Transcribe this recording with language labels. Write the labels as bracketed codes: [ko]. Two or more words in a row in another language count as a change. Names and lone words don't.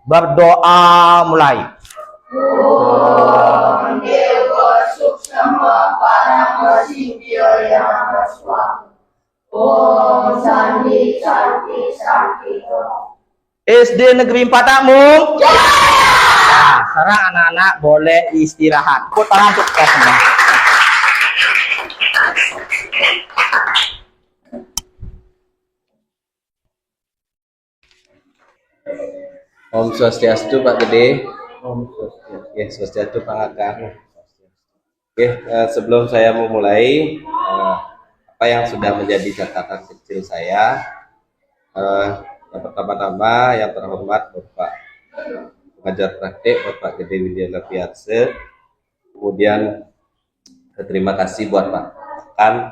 [id] Berdoa mulai. SD Negeri 4 Takmum. Nah, sekarang anak-anak boleh istirahat. Tepuk tangan untuk kita semua. Om Swastiastu Pak Gede. Om Swastiastu. Ya, Swastiastu Pak Ngaka. Oke, sebelum saya memulai apa yang sudah menjadi catatan kecil saya, yang pertama-tama yang terhormat Bapak pengajar praktek Bapak Gede Widiana Piarse, kemudian terima kasih buat Pak Kan.